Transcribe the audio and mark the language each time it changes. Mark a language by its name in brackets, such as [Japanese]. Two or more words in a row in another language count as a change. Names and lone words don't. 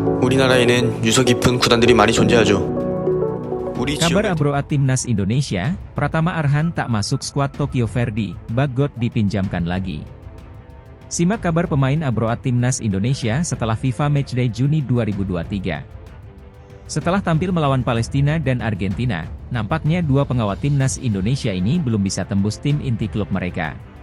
[Korean] 우리나라에는 유서 깊은 구단들이 많이 존재하죠. 우리 [Indonesian] Kabar [Korean] 지역에 [Indonesian] Abroad Timnas Indonesia, Pratama Arhan tak masuk skuad Tokyo Verdy, Bagot dipinjamkan lagi. Simak kabar pemain Abroad Timnas Indonesia setelah FIFA Matchday Juni 2023. Setelah tampil melawan Palestina dan Argentina, nampaknya dua pengawal Timnas Indonesia ini belum bisa tembus tim inti klub mereka.